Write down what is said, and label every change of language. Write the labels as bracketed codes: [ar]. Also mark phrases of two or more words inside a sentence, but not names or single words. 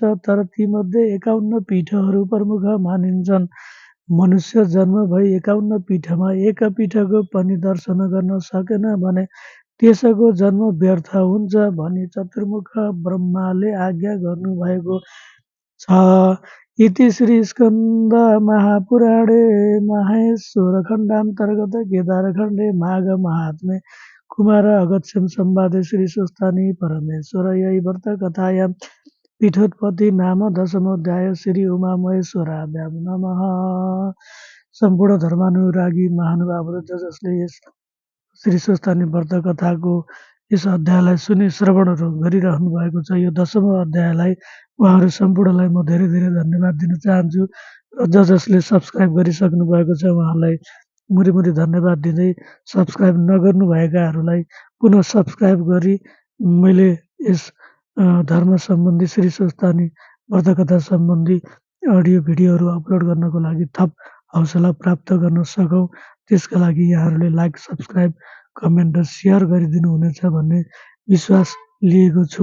[ne] तर तीमध्ये 51 पीठहरू प्रमुख मानिन्छन्। मनुष्य जन्म भई 51 पीठमा एक पीठको पनि दर्शन गर्न सकेन भने त्यसको जन्म व्यर्थ हुन्छ भनी चतुर्मुख ब्रह्माले आज्ञा गर्नुभएको छ। [sa] इति श्री स्कन्द महापुराणे माहेश्वर खण्डान्तर्गत केदारखण्डे माघ महात्म्ये कुमार अगस्त्यं संवादे श्री सुस्तानी परमेश्वर यही व्रत कथायां पीठोत्पत्ति नाम दशमोऽध्याय। श्री उमामहेश्वराभ्यां नमः। [ne] सम्पूर्ण धर्मानुरागी महानुभावहरू जसले यस श्री सुस्तानी व्रत कथाको यस अध्यायलाई सुनि श्रवणहरू गरिरहनु भएको छ, यो दशमौँ अध्यायलाई उहाँहरू सम्पूर्णलाई म धेरै धेरै धन्यवाद दिन चाहन्छु र जसले सब्सक्राइब गरिसक्नु भएको छ उहाँलाई मुरी मुरी धन्यवाद दिँदै सब्सक्राइब नगर्नुभएकाहरूलाई पुनः सब्सक्राइब गरी मैले यस धर्म सम्बन्धी श्री सुस्तानी व्रतकथा सम्बन्धी अडियो भिडियोहरू अपलोड गर्नको लागि थप हौसला प्राप्त गर्न सकौँ त्यसका लागि यहाँहरूले लाइक, सब्सक्राइब, कमेन्ट र सेयर गरिदिनु हुनेछ भन्ने विश्वास लिएको छु।